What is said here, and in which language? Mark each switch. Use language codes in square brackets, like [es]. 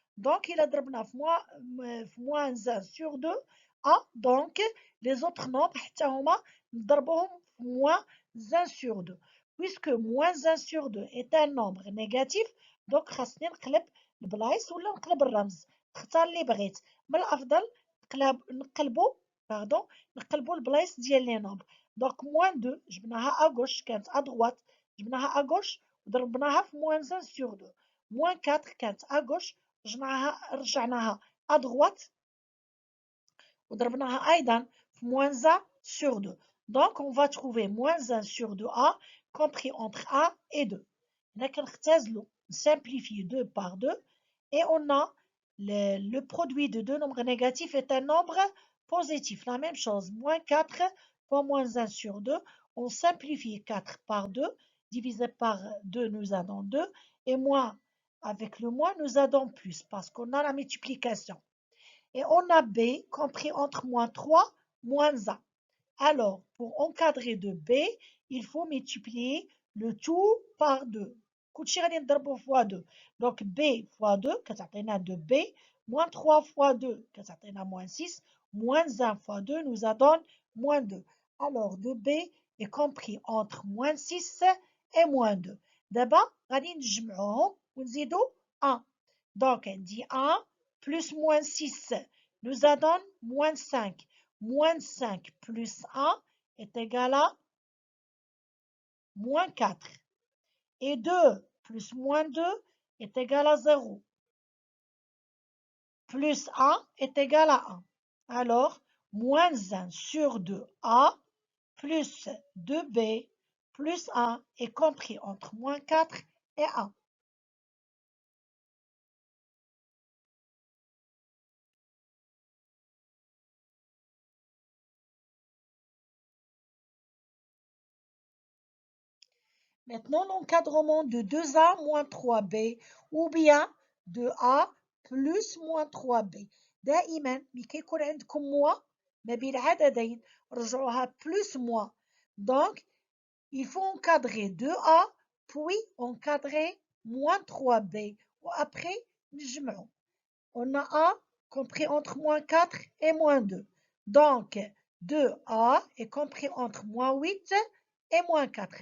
[fr] Donc, il a [ar] ضربنا في [fr] moins 1 sur 2 A. Donc, les autres nombres [ar] حتى هما نضربوهم في [fr] moins 1 sur 2. Puisque moins 1 sur 2 est un nombre négatif, donc [ar] خاصني نقلب البلايص ولا نقلب الرمز. اختار اللي بغيت. من الافضل نقلبوا البلايص ديال لي نومبر. دونك موان 2 جبناها اغوش كانت ادغوات، جبناها اغوش وضربناها في موان 1 سور 2. موان 4 كانت اغوش رجعناها ادغوات وضربناها ايضا في موان 1 sur 2. [fr] Donc on va trouver moins 1 sur 2a compris entre a et 2. [ar] هنا كنختازلو [fr] simplifier 2 par 2 et on a le produit de deux nombres négatifs est un nombre positif. La même chose, moins 4 fois moins 1 sur 2. On simplifie 4 par 2, divisé par 2 nous a donné 2, et moins avec le moins nous a donné plus, parce qu'on a la multiplication. Et on a B compris entre moins 3, moins 1. Alors, pour encadrer de B, il faut multiplier le tout par 2. [ar] كلشي غادي نضربو fois 2. [fr] Donc B fois 2 [ar] كتعطينا [fr] 2B, moins 3 fois 2 كتعطينا moins 6, moins 1 fois 2 nous a donné moins 2. Alors 2B est compris entre moins 6 et moins 2. [ar] دابا غادي نجمعوهم ونزيدو 1. Donc عندي [fr] 1 plus moins 6 nous a donné moins 5. Moins 5 plus 1 est égal à moins 4. Et 2 plus moins 2 est égal à 0. Plus 1 est égal à 1. Alors, moins 1 sur 2a plus 2b plus 1 est compris entre moins 4 et 1. Maintenant, l'encadrement de 2a moins 3b ou bien 2a plus moins 3b. [ar] دائما كي يكون عندكم moins ما بين عددين رجعوها [fr] plus moins. Donc, il faut encadrer 2a puis encadrer moins 3b. Ou après, [ar] نجمعوا. [fr] On a a compris entre moins 4 et moins 2. Donc, 2a est compris entre moins 8 et moins 4.